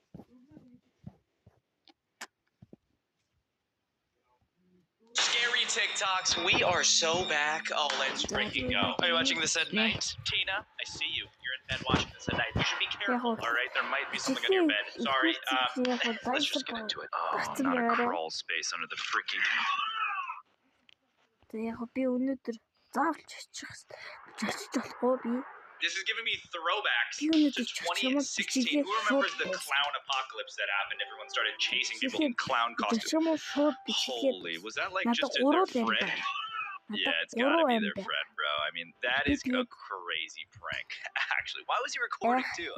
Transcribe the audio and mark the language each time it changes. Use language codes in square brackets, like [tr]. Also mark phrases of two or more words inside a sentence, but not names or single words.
[en] Scary TikToks, we are so back. Oh, let's freaking go. Are you watching this at night? Tina, I see you. You're in bed watching this at night. You should be careful, alright? There might be something on your bed. Sorry. Let's just get into it. Oh, not a crawl space under the freaking... [mn] Би өнөөдөр заавалч очих болохгүй би. [en] This is giving me throwbacks to 2016. Who remembers the clown apocalypse that happened? Everyone started chasing people in clown costumes. Holy, was that like just their friend? Yeah, it's gotta be their friend, bro. I mean, that is a crazy prank. Actually, why was he recording too?